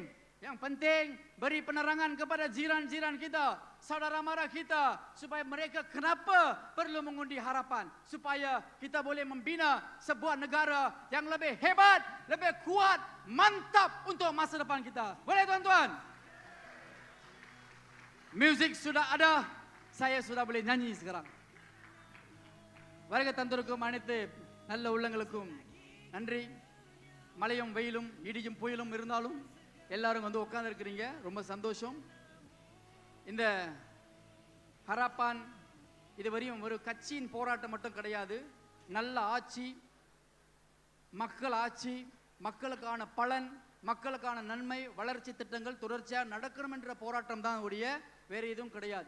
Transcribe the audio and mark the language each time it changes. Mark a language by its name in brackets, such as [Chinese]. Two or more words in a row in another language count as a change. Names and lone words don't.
[Malay] Yang penting, beri penerangan kepada jiran-jiran kita, saudara mara kita, supaya mereka kenapa perlu mengundi harapan. Supaya kita boleh membina sebuah negara yang lebih hebat, lebih kuat, mantap untuk masa depan kita. Boleh tuan-tuan? Muzik sudah ada, saya sudah boleh nyanyi sekarang. [Tamil] வருக தந்திருக்கும் அனைத்து நல்ல உள்ளங்களுக்கும் நன்றி. மழையும் வெயிலும் இடியும் புயலும் இருந்தாலும் எல்லாரும் வந்து உட்கார்ந்து இருக்கிறீங்க, ரொம்ப சந்தோஷம். இந்த ஹராப்பான் இதுவரையும் ஒரு கட்சியின் போராட்டம் மட்டும் கிடையாது, நல்ல ஆட்சி, மக்கள் ஆட்சி, மக்களுக்கான பலன், மக்களுக்கான நன்மை, வளர்ச்சி திட்டங்கள் தொடர்ச்சியாக நடக்கணும் என்ற போராட்டம் தான் உடைய, வேற எதுவும் கிடையாது.